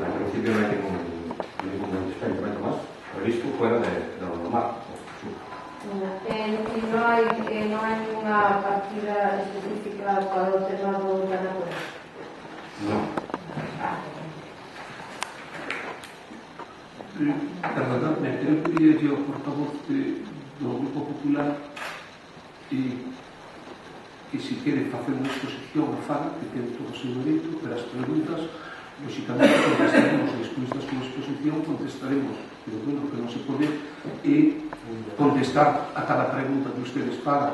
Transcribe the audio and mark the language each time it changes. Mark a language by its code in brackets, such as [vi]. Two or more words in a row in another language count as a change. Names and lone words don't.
[es] En principio no hay ningún experimento más previsto fuera de lo normal. Y no hay ninguna partida específica para el tema de la naturaleza. No. Perdonadme, [gl] eu pediría ao portavoz do Grupo Popular que se quere facer unha exposición a faga, que ten todo o seu dereito, pero as preguntas, lógicamente, contestaremos despois da súa exposición, contestaremos, pero bueno, que non se pode contestar a cada pregunta que ustedes fagan.